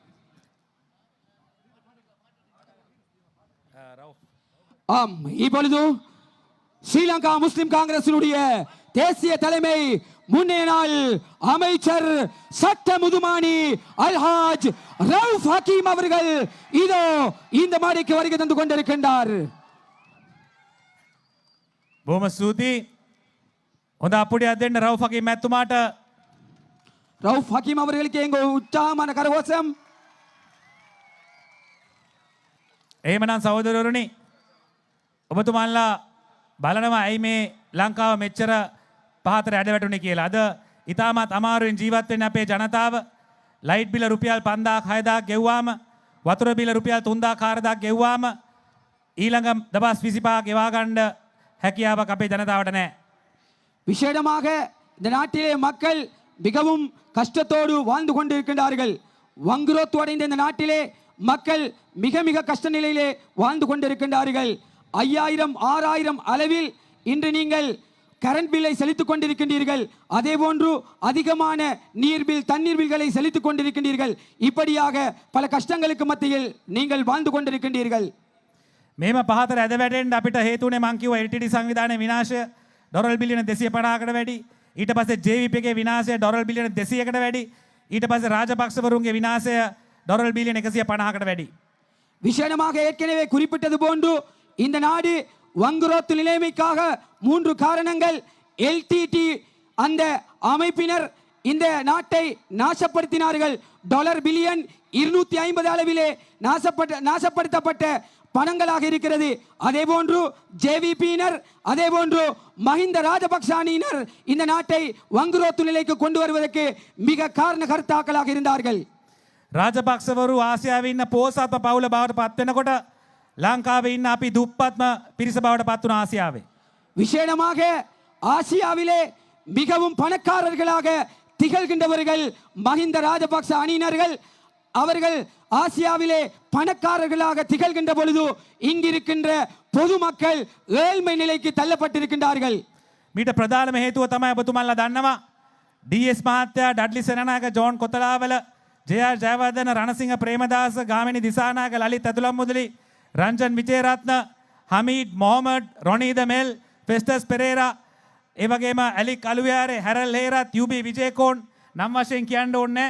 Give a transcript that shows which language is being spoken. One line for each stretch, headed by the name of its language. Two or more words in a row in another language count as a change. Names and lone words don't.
Tamil: ஆம், இப்பொழுது ஸ்ரீலங்கா முஸ்லிம் காங்கிரசினுடைய தேசிய தலைமை முன்னைய நாள் அமைச்சர் சட்ட முதுமானி அல்ஹாஜ் ரவுஃப் ஹக்கீம் அவர்கள் இதோ இந்த மாடிக்கு வருகை தந்து கொண்டிருக்கின்றார்.
Sinhala: බොහොම ස්තුතියි. හොඳ අපුඩියක් දෙන්න රවුෆ් හකීම් මැතිතුමාට.
Tamil: ரவுஃப் ஹக்கீம் அவர்களுக்கு எங்க உற்சாகமான கரகோஷம்.
Sinhala: එහෙමනම් සහෝදරවරුනි, ඔබතුමාලා බලනවා ඇයි මේ ලංකාව මෙච්චර පහතට ඇද වැටුනේ කියලා. අද ඉතාමත් අමාරුවෙන් ජීවත් වෙන අපේ ජනතාව
English: light bill
Sinhala: රුපියල් 5000ක් 6000ක් ගෙව්වාම, වතුර බිල රුපියල් 3000ක් 4000ක් ගෙව්වාම ඊළඟ දවස් 25ක් ගෙවා ගන්න හැකියාවක් අපේ ජනතාවට නැහැ.
Tamil: விசேடமாக இந்த நாட்டிலே மக்கள் மிகவும் கஷ்டத்தோடு வாழ்ந்து கொண்டிருக்கின்றார்கள். வங்குரோத்து அடைந்த இந்த நாட்டிலே மக்கள் மிக மிக கஷ்ட நிலையிலே வாழ்ந்து கொண்டிருக்கின்றார்கள். 5000 6000 அளவில் இன்று நீங்கள்
English: current bill
Tamil: செலுத்திக் கொண்டிருக்கின்றீர்கள். அதே போன்று அதிகமான நீர் பில், தண்ணீர் பில்களை செலுத்திக் கொண்டிருக்கின்றீர்கள். இப்படியாக பல கஷ்டங்களுக்கு மத்தியில் நீங்கள் வாழ்ந்து கொண்டிருக்கின்றீர்கள்.
Sinhala: මේම පහතට ඇද වැටෙන්න අපිට හේතුනේ මං කිව්වා LTT සංවිධානයේ විනාශය ඩොලර් බිලියන 250කට වැඩි. ඊට පස්සේ JVP එකේ විනාශය ඩොලර් බිලියන 200කට වැඩි. ඊට පස්සේ රාජපක්ෂවරුන්ගේ විනාශය ඩොලර් බිලියන 150කට වැඩි.
Tamil: விசேடமாக ஏற்கனவே குறிப்பிட்டது போன்று இந்த நாடு வங்குரோத்து நிலைமைக்காக 3 காரணங்கள். LTT அந்த அமைப்பினர் இந்த நாட்டை நாசப்படுத்தினார்கள். டாலர் பில்லியன் 250 அளவிலே நாசப்படுத்தப்பட்ட பணங்களாக இருக்கிறது. அதே போன்று JVPயினர், அதே போன்று மஹிந்த ராஜபக்ஷ அணியினர் இந்த நாட்டை வங்குரோத்து நிலைக்கு கொண்டு வருவதற்கு மிக காரண கர்த்தாக்களாக இருந்தார்கள்.
Sinhala: රාජපක්ෂවරු ආසියාවේ ඉන්න පෝසත්ම පවුල බවට පත් වෙනකොට ලංකාවේ ඉන්න අපි දුප්පත්ම පිරිස බවට පත් වුණ ආසියාවේ.
Tamil: விசேடமாக ஆசியாவிலே மிகவும் பணக்காரர்களாக திகழ்கின்றவர்கள் மஹிந்த ராஜபக்ஷ அணியினர்கள். அவர்கள் ஆசியாவிலே பணக்காரர்களாக திகழ்கின்ற பொழுது இங்கிருக்கின்ற பொதுமக்கள் ஏழ்மை நிலைக்கு தள்ளப்பட்டிருக்கின்றார்கள்.
Sinhala: මීට ප්‍රධානම හේතුව තමයි ඔබතුමාලා දන්නවා. DS මහත්තයා, ඩඩ්ලි සේනානායක, ජෝන් කොතලාවල, JR ජයවර්ධන, රණසිංහ ප්‍රේමදාස, ගාමිණී දිසානායක, ලලිත් ඇතුළම් මුදලි, රංජන් විජේරත්න, හමීඩ් මොහමඩ්, රොනීද මෙල්, ෆෙස්ටස් පෙරේරා, ඒ වගේම ඇලික් අලුයාරේ, හැරල් හේරත්, UB විජේකෝන් නම් වශයෙන් කියන්න ඕනේ.